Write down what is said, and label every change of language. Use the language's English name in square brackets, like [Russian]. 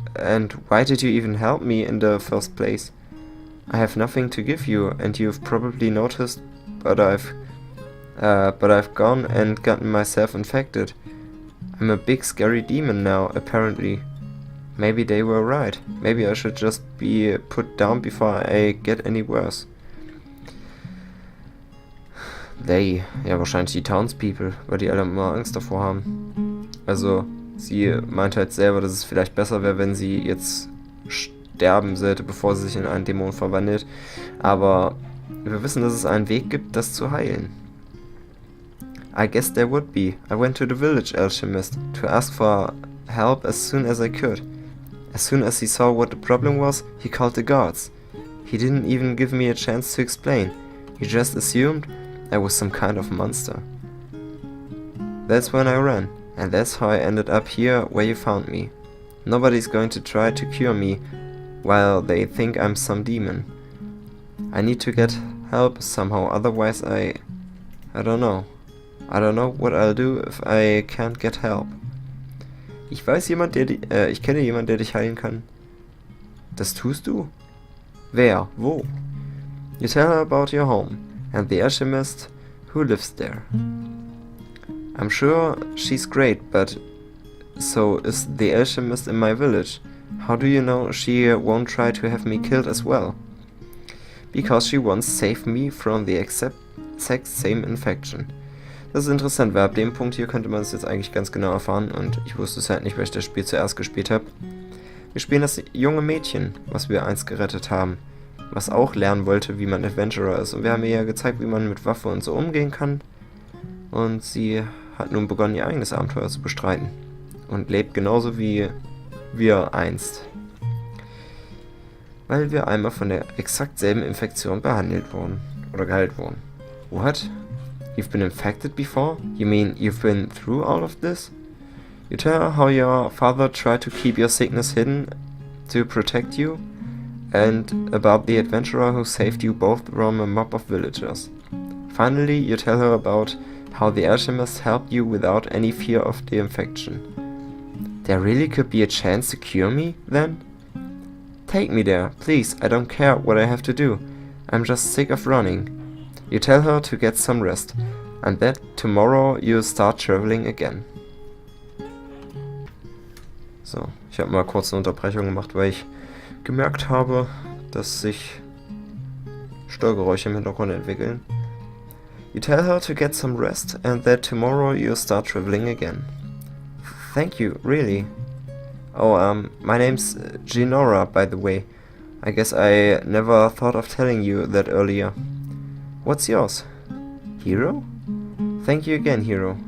[English] And why did you even help me in the first place? I have nothing to give you, and you've probably noticed, but I've gone and gotten myself infected. I'm a big scary demon now, apparently. Maybe they were right. Maybe I should just be put down before I get any worse. [German] They, ja wahrscheinlich die Townspeople, weil die alle immer Angst davor haben. Also, sie meint halt selber, dass es vielleicht besser wäre, wenn sie jetzt sterben sollte, bevor sie sich in einen Dämon verwandelt. Aber wir wissen, dass es einen Weg gibt, das zu heilen. [English] I guess there would be. I went to the village alchemist to ask for help as soon as I could. As soon as he saw what the problem was, he called the guards. He didn't even give me a chance to explain. He just assumed I was some kind of monster. That's when I ran, and that's how I ended up here where you found me. Nobody's going to try to cure me while they think I'm some demon. I need to get help somehow, otherwise I don't know. I don't know what I'll do if I can't get help. [German] Ich kenne jemanden, der dich heilen kann. Das tust du? Wer? Wo? [English] You tell her about your home and the alchemist who lives there. I'm sure she's great, but so is the alchemist in my village. How do you know she won't try to have me killed as well? Because she once saved me from the exact same infection. [German] Das ist interessant, weil ab dem Punkt hier könnte man es jetzt eigentlich ganz genau erfahren und ich wusste es halt nicht, weil ich das Spiel zuerst gespielt habe. Wir spielen das junge Mädchen, was wir einst gerettet haben, was auch lernen wollte, wie man Adventurer ist. Und wir haben ihr ja gezeigt, wie man mit Waffe und so umgehen kann. Und sie hat nun begonnen, ihr eigenes Abenteuer zu bestreiten. Und lebt genauso wie wir einst. Weil wir einmal von der exakt selben Infektion behandelt wurden. Oder geheilt wurden. [English] What? You've been infected before? You mean you've been through all of this? You tell her how your father tried to keep your sickness hidden to protect you, and about the adventurer who saved you both from a mob of villagers. Finally, you tell her about how the alchemist helped you without any fear of the infection. There really could be a chance to cure me, then? Take me there, please, I don't care what I have to do. I'm just sick of running. You tell her to get some rest, and that tomorrow you'll start traveling again. [German] So, ich habe mal kurz eine Unterbrechung gemacht, weil ich gemerkt habe, dass sich Störgeräusche im Hintergrund entwickeln. [English] You tell her to get some rest, and that tomorrow you'll start traveling again. Thank you, really. Oh, my name's Ginora, by the way. I guess I never thought of telling you that earlier. What's yours? Hero? Thank you again, Hero.